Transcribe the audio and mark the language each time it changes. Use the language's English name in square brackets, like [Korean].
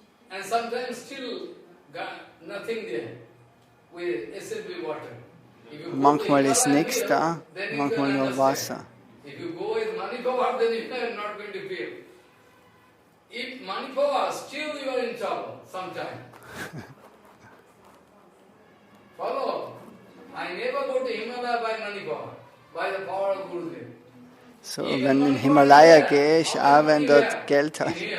[English] And sometimes still nothing there with SB water. [German] Manchmal ist nichts da, manchmal nur Wasser. [English] If you go with money power, then you are not going to feel. If money power, still you are in trouble sometime. Follow? I never go to Himalaya by money power, by the power of Gurudev. [German] So, wenn in Himalaya gehe ich auch, wenn dort Geld hat.